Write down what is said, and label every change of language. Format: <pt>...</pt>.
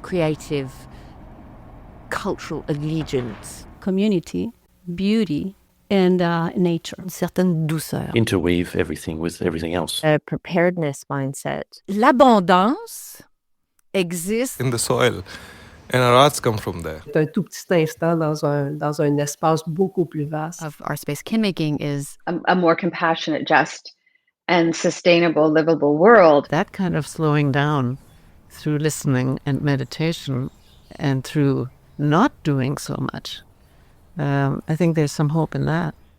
<en>creative, cultural allegiance. Community, beauty, and nature.</en> <fr>Une certaine douceur.</fr> <en>Interweave everything with everything else. A preparedness mindset.</en> <fr>L'abondance existe</fr> <en>in the soil, and our arts come from there.</en> <fr>C'est un tout petit instant dans un espace beaucoup plus vaste.</fr> <en>Of our space kin making is a more compassionate, just, and sustainable, livable world. That kind of slowing down through listening and meditation and through not doing so much. I think there's some hope in that.</en>